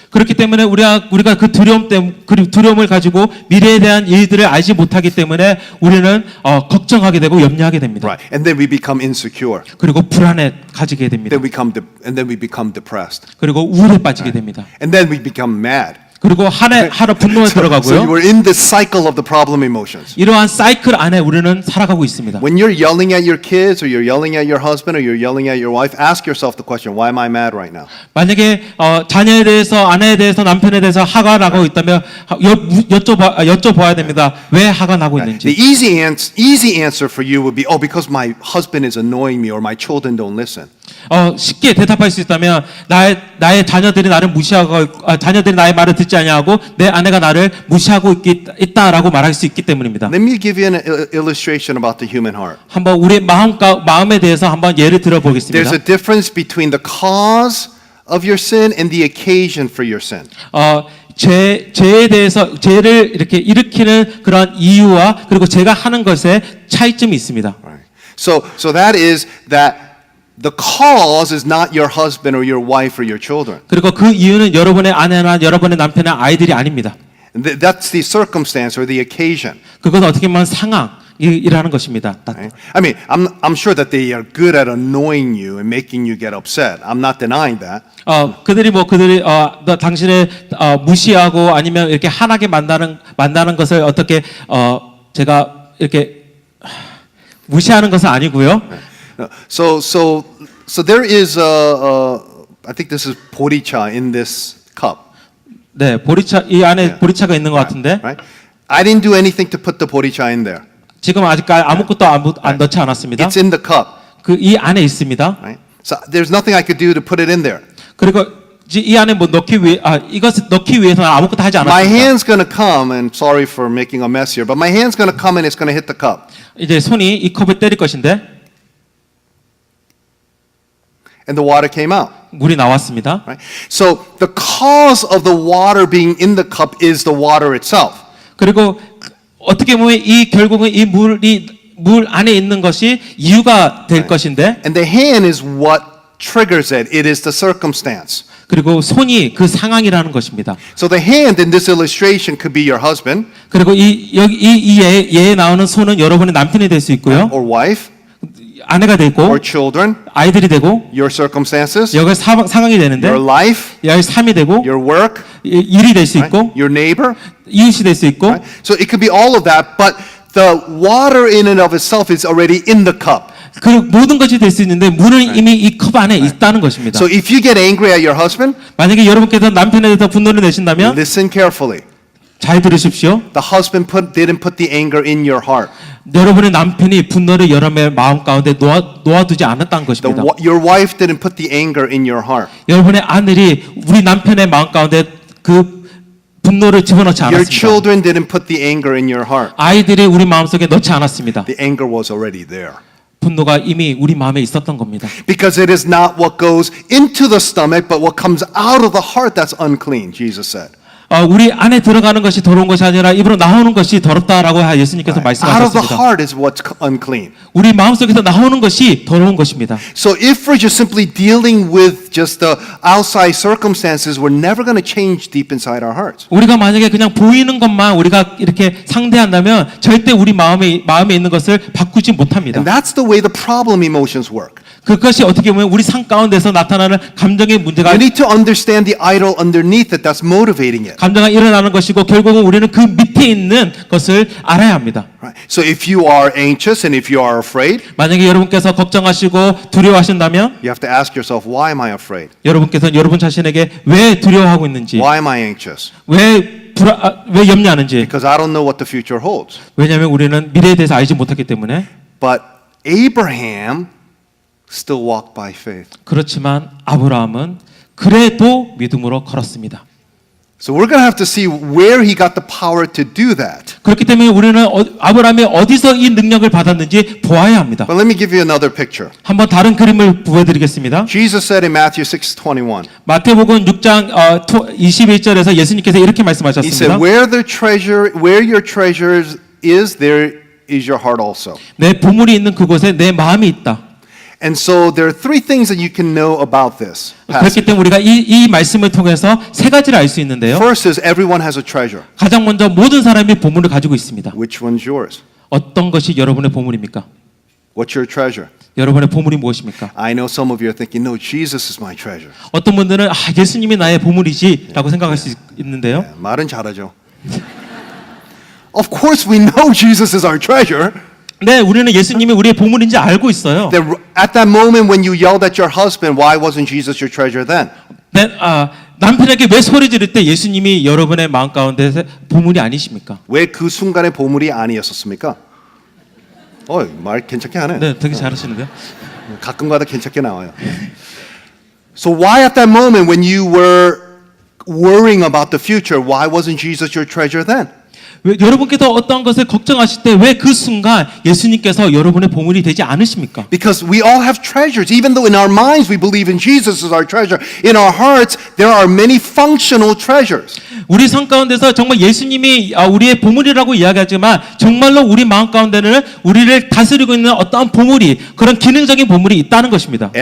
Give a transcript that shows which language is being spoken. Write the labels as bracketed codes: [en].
[ko] 그렇기 때문에 우리가 그 두려움을 가지고 미래에 대한 일들을 알지 못하기 때문에 우리는 걱정하게 되고 염려하게 됩니다. [en] Right. And then we become insecure. [ko] 그리고 불안에 가지게 됩니다. [en] And then we become depressed. [ko] 그리고 우울에 빠지게 됩니다. [en] And then we become mad. [ko] 그리고 하루 분노에 [en] So you [ko] 들어가고요. [en] were in this cycle of the problem emotions. [ko] 이러한 사이클 안에 우리는 살아가고 있습니다. [en] When you're yelling at your kids, or you're yelling at your husband, or you're yelling at your wife, ask yourself the question, why am I mad right now? [ko] 만약에 자녀에 대해서 아내에 대해서 남편에 대해서 화가 나고 있다면 여쭤봐야 됩니다. 왜 화가 나고 [en] The [ko] 있는지. [en] easy answer for you would be, oh, because my husband is annoying me, or my children don't listen. [ko] 쉽게 대답할 수 있다면 나의 자녀들이 나를 무시하고 자녀들이 나의 말을 듣지 아니하고 내 아내가 나를 무시하고 있다라고 말할 수 있기 때문입니다. [en] Let me give you an illustration about the human heart. [ko] 한번 우리 마음에 대해서 한번 예를 들어 보겠습니다. [en] There's a difference between the cause of your sin and the occasion for your sin. [ko] 죄에 대해서 죄를 이렇게 일으키는 그런 이유와 그리고 제가 하는 것에 차이점이 있습니다. [en] Right. So that is that the cause is not your husband or your wife or your children. [ko] 그리고 그 이유는 여러분의 아내나 여러분의 남편의 아이들이 아닙니다. [en] That's the circumstance or the occasion. [ko] 그건 어떻게 보면 상황이라는 것입니다. [en] Right? I mean, I'm sure that they are good at annoying you and making you get upset. I'm not denying that. [ko] 그들이 당신을 무시하고 아니면 이렇게 화나게 만나는 것을 어떻게 제가 이렇게 무시하는 것은 아니고요. [en] So there is I think this is 보리차 in this cup. [ko] 네, 이 안에 보리차가 있는 것 같은데 [en] Right? I didn't do anything to put the 보리차 in there. [ko] 지금 아직까지 아무것도 안 넣지 않았습니다. [en] It's in the cup. [ko] 이 안에 있습니다. [en] Right? So there's nothing I could do to put it in there. [ko] 그리고 이 안에 이것을 넣기 위해서는 아무것도 하지 [en] My [ko] 않았습니다. [en] hand's going to come, and sorry for making a mess here, but my hand's going to come and it's going to hit the cup. [ko] 이제 손이 이 컵을 때릴 것인데 [en] And the water came out. [ko] 물이 나왔습니다. [en] Right? So the cause of the water being in the cup is the water itself. [ko] 그리고 어떻게 보면 결국은 이 물 안에 있는 것이 이유가 될 것인데 [en] And the hand is what triggers it. It is the circumstance. [ko] 그리고 손이 그 상황이라는 것입니다. [en] So the hand in this illustration could be your husband [ko] 그리고 예에 나오는 손은 여러분의 남편이 될 수 있고요. [en] or wife [ko] 아내가 되고 [en] or children, [ko] 아이들이 되고 [en] your circumstances, [ko] 여기 상황이 되는데 [en] your life, [ko] 여기 삶이 되고 [en] your work, [ko] 일이 될 수 [en] right? [ko] 있고 [en] your neighbor. [ko] 이웃이 될 수 있고 [en] Right? So it could be all of that, but the water in and of itself is already in the cup. [ko] 그 모든 것이 될 수 있는데 물은 이미 이 컵 안에 있다는 것입니다. [en] So if you get angry at your husband, [ko] 만약에 여러분께서 남편에 대해서 분노를 내신다면 [en] listen carefully. [ko] 잘 들으십시오. [en] The husband didn't put the anger in your heart. [ko] 여러분의 남편이 분노를 여러분의 마음 가운데 놓아두지 않았다는 것입니다. [en] Your wife didn't put the anger in your heart. [ko] 여러분의 아들이 우리 남편의 마음 가운데 그 분노를 집어넣지 [en] Your [ko] 않았습니다. [en] children didn't put the anger in your heart. [ko] 아이들이 우리 마음속에 넣지 않았습니다. [en] The anger was already there. [ko] 분노가 이미 우리 마음에 있었던 겁니다. [en] Because it is not what goes into the stomach, but what comes out of the heart that's unclean, Jesus said. [ko] 우리 안에 들어가는 것이 더러운 것이 아니라 입으로 나오는 것이 더럽다라고 예수님께서 [en] Out of the [ko] 말씀하셨습니다. [en] heart is what's unclean. [ko] 우리 마음속에서 나오는 것이 더러운 것입니다. [en] So if we're just simply dealing with just the outside circumstances, we're never going to change deep inside our hearts. [ko] 우리가 만약에 그냥 보이는 것만 우리가 이렇게 상대한다면 절대 우리 마음에 있는 것을 바꾸지 못합니다. [en] And that's the way the problem emotions work. [ko] 그것이 어떻게 보면 우리 삶 가운데서 나타나는 감정의 문제가 [en] You need to understand the idol underneath it that's motivating it. [ko] 감정이 일어나는 것이고 결국은 우리는 그 밑에 있는 것을 알아야 합니다. [en] Right? So if you are anxious and if you are afraid, [ko] 만약에 여러분께서 걱정하시고 두려워하신다면 [en] you have to ask yourself, why am I afraid? [ko] 여러분께서는 여러분 자신에게 왜 두려워하고 있는지, [en] Why am I anxious? [ko] 왜 염려하는지. [en] Because I don't know what the future holds. [ko] 왜냐하면 우리는 미래에 대해서 알지 못하기 때문에. [en] But Abraham still walked by faith. [ko] 그렇지만 아브라함은 그래도 믿음으로 걸었습니다. [en] So we're going to have to see where he got the power to do that. [ko] 그렇기 때문에 우리는 아브라함이 어디서 이 능력을 받았는지 보아야 합니다. [en] But let me give you another picture. [ko] 한번 다른 그림을 보여드리겠습니다. [en] Jesus said in Matthew 6:21. [ko] 마태복음 6장 21절에서 예수님께서 이렇게 [en] He said, [ko] 말씀하셨습니다. [en] where your treasure is, there is your heart also. [ko] 내 보물이 있는 그곳에 내 마음이 있다. [en] And so there are three things that you can know about this [ko] 그렇기 [en] passage. [ko] 때문에 우리가 이 말씀을 통해서 세 가지를 알 수 있는데요. [en] First is everyone has a treasure. [ko] 가장 먼저 모든 사람이 보물을 가지고 있습니다. [en] Which one's yours? [ko] 어떤 것이 여러분의 보물입니까? [en] What's your treasure? [ko] 여러분의 보물이 무엇입니까? [en] I know some of you are thinking, no, Jesus is my treasure. [ko] 어떤 분들은 예수님이 나의 보물이지라고 생각할 수 있는데요. 말은 잘하죠. [en] Of course we know Jesus is our treasure. [ko] 네, 우리는 예수님이 우리의 보물인지 알고 있어요. [en] That at that moment when you yelled at your husband, why wasn't Jesus your treasure then? [ko] 네, 남편에게 왜 소리 지를 때 예수님이 여러분의 마음 가운데 보물이 아니십니까? 왜 그 순간에 보물이 아니었었습니까? 말 괜찮게 하네. 네, 되게 잘하시는데요. 가끔가다 괜찮게 나와요. [en] So why at that moment when you were worrying about the future, why wasn't Jesus your treasure then? [ko] 왜, 여러분께서 어떤 것을 걱정하실 때 왜 그 순간 예수님께서 여러분의 보물이 되지 않으십니까? [en] Because we all have treasures. Even though in our minds we believe in Jesus as our treasure, in our hearts there are many functional treasures. [ko] 우리 삶 가운데서 정말 예수님이 우리의 보물이라고 이야기하지만 정말로 우리 마음 가운데는 우리를 다스리고 있는 어떠한 보물이 그런 기능적인 보물이 있다는 것입니다.